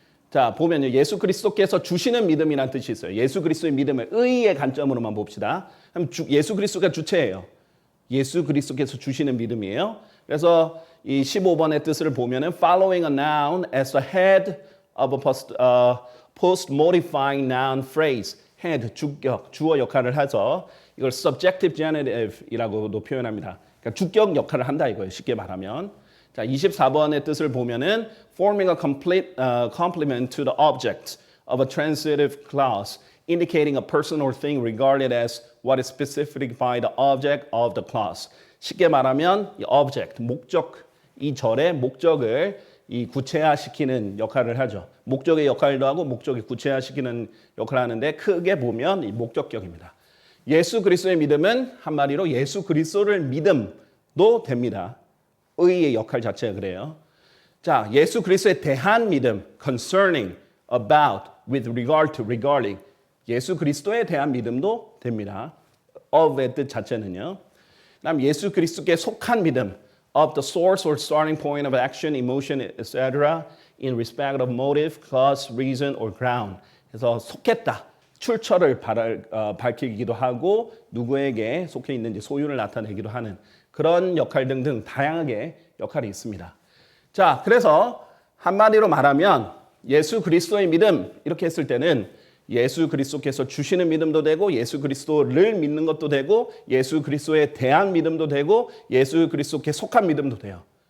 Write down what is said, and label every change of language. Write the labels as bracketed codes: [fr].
[ko] 자, 보면요. 예수 그리스도께서 주시는 믿음이라는 뜻이 있어요. 예수 그리스도의 믿음을 의의 관점으로만 봅시다. 그럼 예수 그리스도가 주체예요. 예수 그리스도께서 주시는 믿음이에요. 그래서 이 15번의 뜻을 보면은 [en] following a noun as the head of a post-modifying noun phrase. [ko] head, 주격, 주어 역할을 해서 이걸 [en] subjective genitive [ko] 이라고도 표현합니다. 그러니까 주격 역할을 한다 이거예요. 쉽게 말하면. 자, 24번의 뜻을 보면은 [en] forming a complete complement to the object of a transitive clause, indicating a person or thing regarded as what is specified by the object of the clause. [ko] 쉽게 말하면 이 object, 목적, 이 절의 목적을 이 구체화시키는 역할을 하죠. 목적의 역할도 하고 목적이 구체화시키는 역할을 하는데 크게 보면 이 목적격입니다. 예수 그리스도의 믿음은 한마디로 예수 그리스도를 믿음도 됩니다. 의의 역할 자체가 그래요. 자, 예수 그리스도에 대한 믿음, [en] concerning, about, with regard to, regarding. [ko] 예수 그리스도에 대한 믿음도 됩니다. of의 뜻 자체는요. 그다음 예수 그리스도께 속한 믿음, [en] of the source or starting point of action, emotion, etc. in respect of motive, cause, reason, or ground. [ko] 그래서 속했다. 출처를 밝히기도 하고 누구에게 속해 있는지 소유를 나타내기도 하는 그런 역할 등등 다양하게 역할이 있습니다. 자, 그래서 한마디로 말하면 예수 그리스도의 믿음 이렇게 했을 때는 예수 그리스도께서 주시는 믿음도 되고 예수 그리스도를 믿는 것도 되고 예수 그리스도에 대한 믿음도 되고 예수 그리스도께 속한 믿음도 돼요.